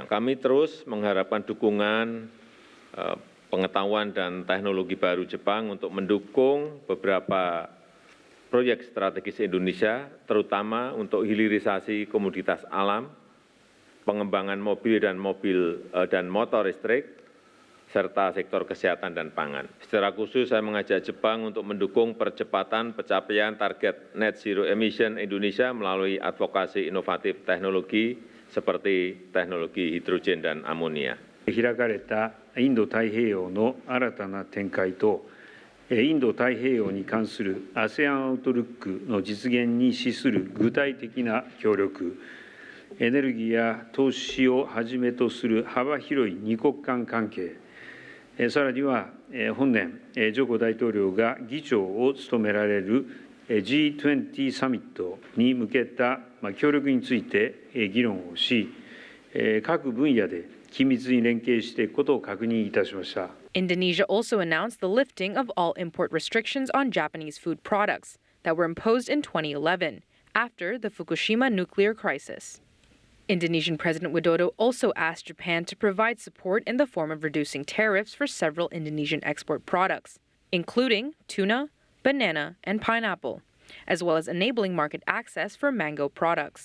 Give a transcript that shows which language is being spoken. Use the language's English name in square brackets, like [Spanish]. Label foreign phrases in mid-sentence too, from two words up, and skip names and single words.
[Indonesian] Kami terus mengharapkan dukungan pengetahuan dan teknologi baru Jepang untuk mendukung beberapa proyek strategis Indonesia, terutama untuk hilirisasi komoditas alam, pengembangan mobil dan motor listrik, serta sektor kesehatan dan pangan. Secara khusus saya mengajak Jepang untuk mendukung percepatan pencapaian target net zero emission Indonesia melalui advokasi inovatif teknologi seperti teknologi hidrogen dan amonia. [Japanese] 開かれたインド太平洋の新たな展開とインド太平洋に関する ASEAN アウトルックの実現に資する具体的な協力、エネルギーや投資をはじめとする幅広い二国間関係、さらには本年ジョコ大統領が議長を務められる G20 サミットに向けた協力について議論をし、各分野で [English] Indonesia also announced the lifting of all import restrictions on Japanese food products that were imposed in 2011 after the Fukushima nuclear crisis. Indonesian President Widodo also asked Japan to provide support in the form of reducing tariffs for several Indonesian export products, including tuna, banana, and pineapple, as well as enabling market access for mango products.